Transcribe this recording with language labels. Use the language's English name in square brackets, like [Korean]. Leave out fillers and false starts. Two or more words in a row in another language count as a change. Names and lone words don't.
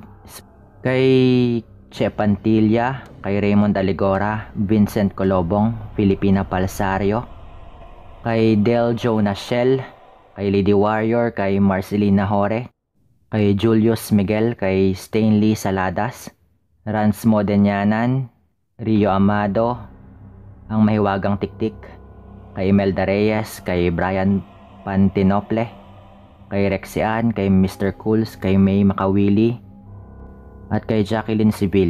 [Filipino] kay Che Pantilla, kay Raymond Aligora, Vincent Colobong, Filipina Palsario, kay Del Jonas Shell, kay Lady Warrior, kay Marcelina Hore, kay Julius Miguel, kay Stanley Saladas, Rans Modenianan, Rio Amado, ang Mahiwagang Tiktik, kay Imelda Reyes, kay Brian Pantinople, kay Rexian, kay Mr. Cools, kay May Makawili, at kay Jacqueline Sevilla.